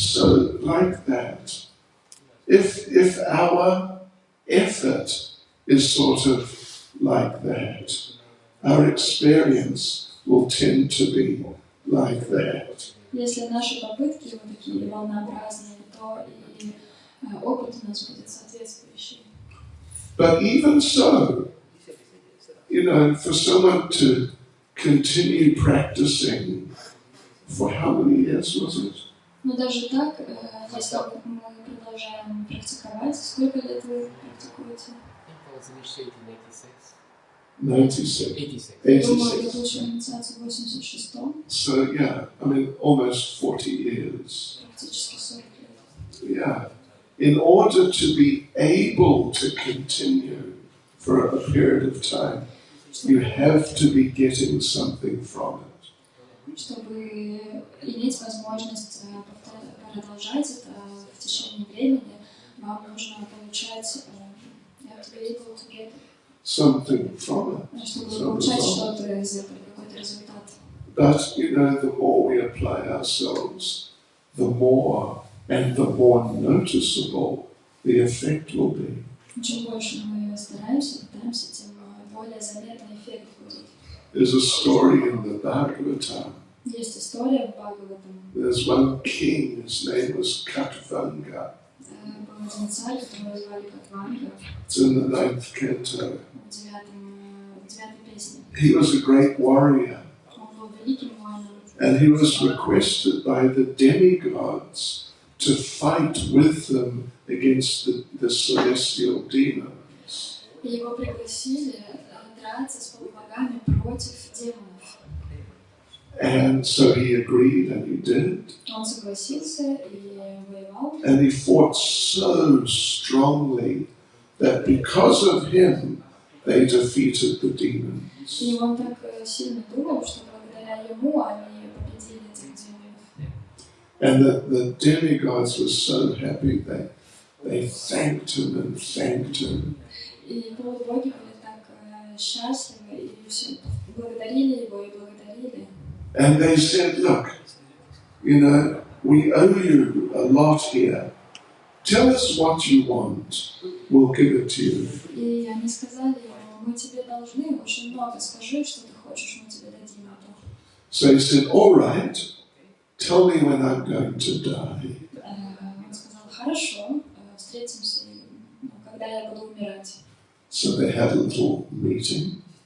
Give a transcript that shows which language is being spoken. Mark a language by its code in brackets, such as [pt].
[en] So, like that, if our effort is sort of like that, our experience will tend to be like that. [ru] Если наши попытки вот такие волнообразные, то и опыт у нас будет соответствующий. [en] But even so, you know, for someone to continue practicing for how many years was it? [ru] Но даже так, если мы продолжаем практиковать, сколько лет вы практикуете? [en] I was initiated in 86. 96. 86. [ru] Я думаю, я [en] 86. [ru] получила инициацию в 86-м, [en] So, yeah, I mean, almost 40 years. [ru] практически 40 лет. [en] Yeah. In order to be able to continue for a period of time, you have to be getting something from it. [ru] Чтобы иметь возможность продолжать это в течение времени, вам нужно получать, [en] you have to be able to get, Something from it. [ru] чтобы [en] Some [ru] получать [en] result. [ru] что-то из этого, какой-то результат. [en] But, you know, the more we apply ourselves, the more and the more noticeable the effect will be. [ru] Чем больше мы стараемся, пытаемся, тем более заметный эффект будет. [en] There's a story in the Bhagavad-gita. [ru] Есть история в Бхагаватам. [en] There's one king, his name was Katvanga. [ru] Был один царь, которого звали Катванга, [en] It's in the 9th canto. [ru] в девятой песне. [en] He was a great warrior, [ru] Он был великим воином, [en] and he was requested by the demigods to fight with them against the celestial demons. [ru] и его пригласили драться с полубогами против демонов. [en] And so he agreed, and he did. [ru] Он согласился и воевал. [en] And he fought so strongly that because of him, they defeated the demons. [ru] И он так сильно думал, что благодаря ему они победили этих демонов. [en] And the demigods were so happy that they thanked him and thanked him. [ru] И полубоги были так счастливы, и все благодарили его и благодарили. [en] And they said, look, you know, we owe you a lot here. Tell us what you want. We'll give it to you. [ru] И они сказали ему, мы тебе должны очень много, скажи, что ты хочешь, мы тебе дадим это. [en] So he said, all right, tell me when I'm going to die. [ru] Он сказал, хорошо, встретимся, когда я буду умирать. [en] So they had a little meeting.